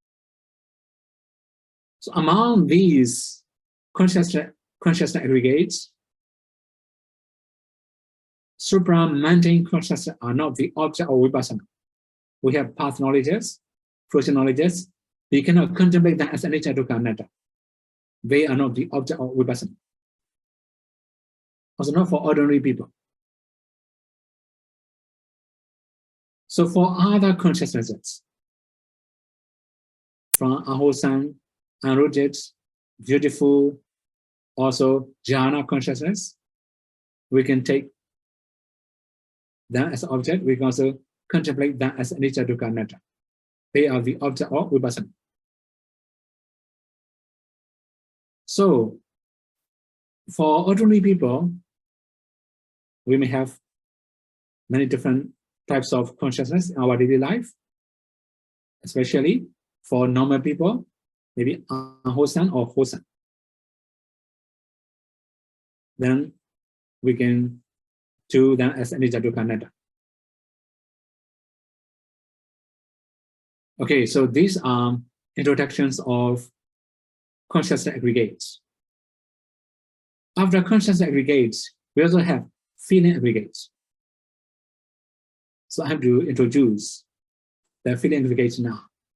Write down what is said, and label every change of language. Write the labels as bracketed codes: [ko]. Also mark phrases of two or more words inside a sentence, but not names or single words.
[en] So among these consciousness aggregates, supra-mundane consciousness are not the object of vipassana. We have past knowledges, future knowledges. We cannot contemplate them as [pi] anicca, dukkha, anatta. [en] They are not the object of vipassana. Also not for ordinary people. So for other consciousnesses, from unwholesome, unrooted, beautiful, also jhana consciousness, we can take that as object. We can also contemplate that as [pi] anicca, dukkha, anatta. [en] They are the object of vipassana. So for ordinary people, we may have many different types of consciousness in our daily life, especially for normal people, maybe unwholesome or wholesome. Then we can do that as [pi] anicca, dukkha, anatta. [en] Okay, so these are introductions of consciousness aggregates. After consciousness aggregates, we also have feeling aggregates. So I have to introduce the feeling aggregates now.